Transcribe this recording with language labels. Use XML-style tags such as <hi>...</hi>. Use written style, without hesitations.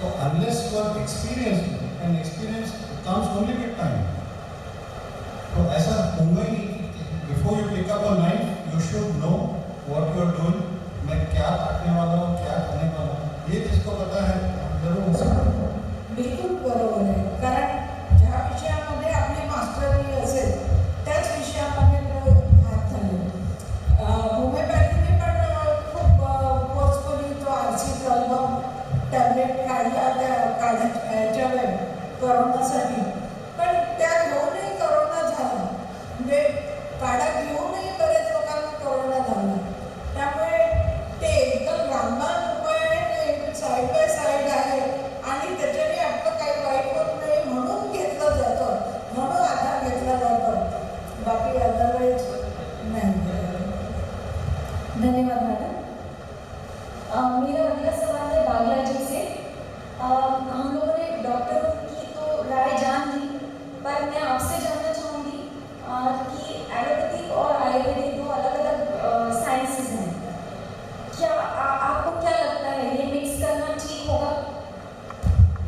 <en>तो unless you are experience, and experience comes only with time.</en> <hi>तो ऐसा होगा ही</hi> <en>before you pick up a knife you should know what you are doing,</en> <hi>मैं क्या काटने वाला हूँ, क्या करने वाला हूँ, ये जिसको पता है जरूर उसे।</hi> <mr>बिलकुल बरोबर आहे, कारण ज्या विषयामध्ये आपली मास्टरी असेल त्याच विषयामध्ये हात घालेल। होमिओपॅथीने पण खूप फोर्सफुली तो आरसी अल्बम टॅबलेट काढला त्या काढायच्या वेळ करोनासाठी, पण त्या घेऊनही करोना झाला, म्हणजे काढा घेऊनही बरेच लोकांना करोना झाला। त्यामुळे ते एकदम रामबाण उपाय आहे, साईड बाय साईड आहे आणि त्याच्याने आपलं काही वाईट होत नाही म्हणून घेतलं जातं, म्हणून आधार घेतला जातो, बाकी अदरवाईज नाही।</mr> <hi>धन्यवाद मैडम। मेरा अगला सवाल है बागला जी से। हम लोगों ने डॉक्टरों की तो राय जान ली, पर मैं आपसे जानना चाहूँगी कि एलोपैथिक और आयुर्वेदिक दो अलग अलग साइंसेज हैं, क्या आपको क्या लगता है ये मिक्स करना ठीक होगा?</hi>